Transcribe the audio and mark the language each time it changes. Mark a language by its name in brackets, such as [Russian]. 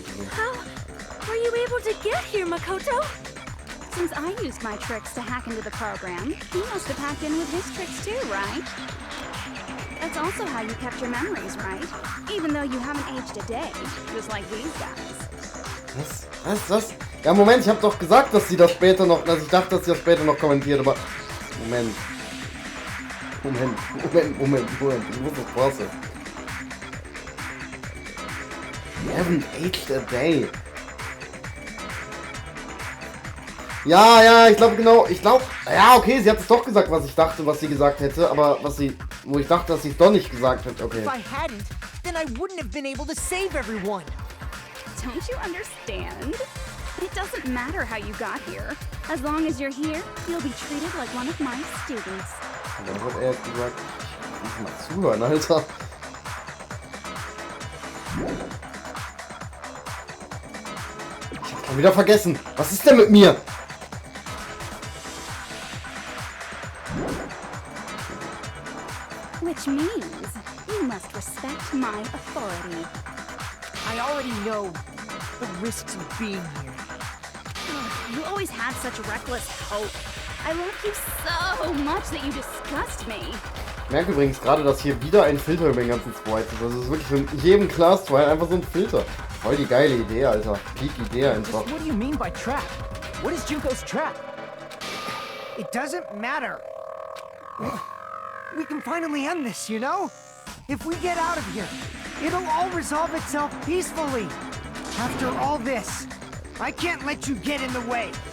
[English] How were you able to get here, Makoto? Since I used my tricks to hack into the program, he must have hacked in with his tricks too, right? That's also how you kept your memories, right? Even though you haven't aged a day, just like these guys. [German] Was? Ja, Moment, ich hab doch gesagt, dass sie das später noch, dass ich dachte, dass sie das später noch kommentiert, aber... Moment, ich muss das passen. [English] You haven't aged a day. [German] Ja, ich glaube, ja, okay, sie hat es doch gesagt, was ich dachte, was sie gesagt hätte, aber wo ich dachte, dass sie es doch nicht gesagt hat, okay. [English] If I hadn't, then I wouldn't have been able to save everyone. Don't you understand? It doesn't matter how you got here. As long as you're here, you'll be treated like one of my students. [German] Und dann hat er jetzt gesagt, ich muss mal zuhören, Alter. Ich hab schon wieder vergessen. Was ist denn mit mir? [English] Which means you must respect my authority. I already know the risks of being here. You always had such reckless hope. I love you so much that you disgust me. [German] Ich merke übrigens gerade, dass hier wieder ein Filter über den ganzen Sprite ist. Das ist wirklich in jedem Class Trial einfach so ein Filter. Voll die geile Idee, Alter. Peak Idee einfach. [English] Just what do you mean by trap? What is Junko's trap? It doesn't matter. We can finally end this, you know? If we get out of here, it'll all resolve itself peacefully. After all this, I can't let you get in the way.